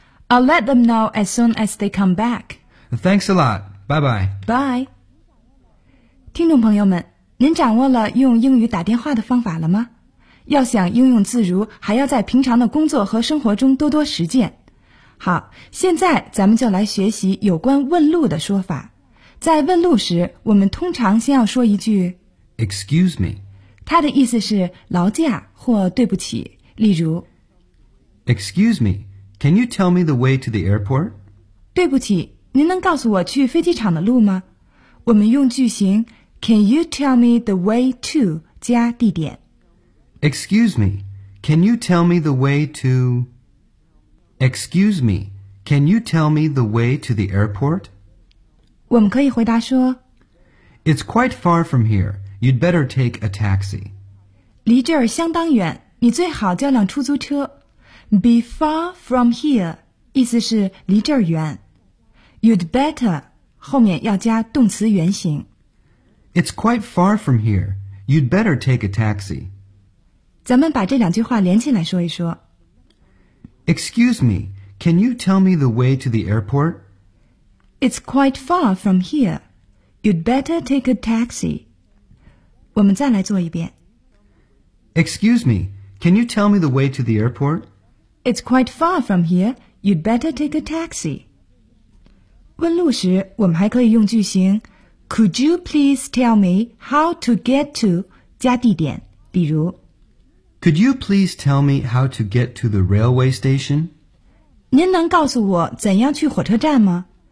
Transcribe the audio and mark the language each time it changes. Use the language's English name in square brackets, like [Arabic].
[English] I'll let them know as soon as they come back. Thanks a lot. Bye-bye. Bye. [Chinese] 听众朋友们，您掌握了用英语打电话的方法了吗？要想应用自如，还要在平常的工作和生活中多多实践。好，现在咱们就来学习有关问路的说法。在问路时，我们通常先要说一句 [English] Excuse me. [Chinese] 它的意思是劳驾或对不起。例如 [English] Excuse me, can you tell me the way to the airport? [Chinese] 对不起，您能告诉我去飞机场的路吗？我们用句型 [English] Can you tell me the way to [Chinese] 加地点。 [English] Excuse me, can you tell me the way to... Excuse me, can you tell me the way to the airport? [Chinese] 我们可以回答说 [English] It's quite far from here. You'd better take a taxi. [Chinese] 离这儿相当远，你最好叫辆出租车。 [English] Be far from here, [Chinese] 意思是离这儿远。 [English] You'd better, [Chinese] 后面要加动词原形。 It's quite far from here. You'd better take a taxi. 咱们把这两句话连起来说一说。 [English] Excuse me, can you tell me the way to the airport? It's quite far from here. You'd better take a taxi. [Chinese] 我们再来做一遍。 [English] Excuse me, can you tell me the way to the airport? It's quite far from here. You'd better take a taxi. [Chinese] 问路时，我们还可以用句型 [English] Could you please tell me how to get to [Chinese] 加地点，比如 [English] Could you please tell me how to get to the railway station? [Chinese] 您能告诉我怎样去火车站吗？